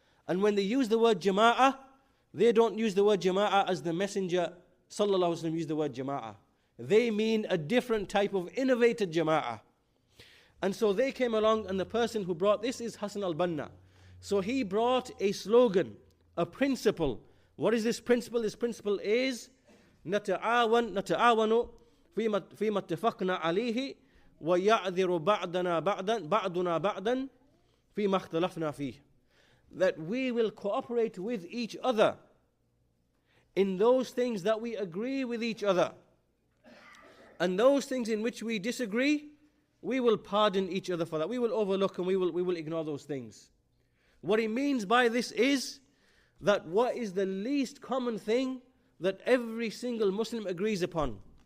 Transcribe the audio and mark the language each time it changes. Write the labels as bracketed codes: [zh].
[en] And when they use the word jama'ah, they don't use the word jama'ah as the Messenger sallallahu alaihi wasallam used the word jama'ah. They mean a different type of innovated jama'ah. And so they came along, and the person who brought this is Hassan al-Banna. So he brought a slogan, a principle. What is this principle? This principle is [ar] نتعاون فيما اتفقنا عليه ويعذر بعضنا بعضا فيما اختلفنا فيه. [en] That we will cooperate with each other in those things that we agree with each other. And those things in which we disagree, we will pardon each other for that. We will overlook and we will ignore those things. What he means by this is that what is the least common thing that every single Muslim agrees upon?